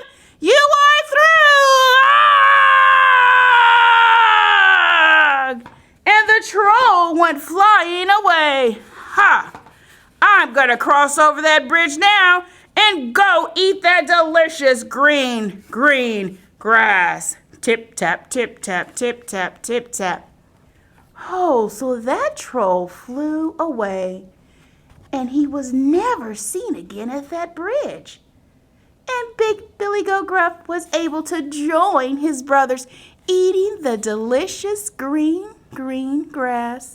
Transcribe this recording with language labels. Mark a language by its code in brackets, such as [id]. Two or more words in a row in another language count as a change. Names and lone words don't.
[en] "You are through!" And the troll went flying away. I'm gonna cross over that bridge now and go eat that delicious green grass. Tip tap, tip tap, tip tap, tip tap. Oh, so that troll flew away, and he was never seen again at that bridge. And Big Billy Goat Gruff was able to join his brothers eating the delicious green grass.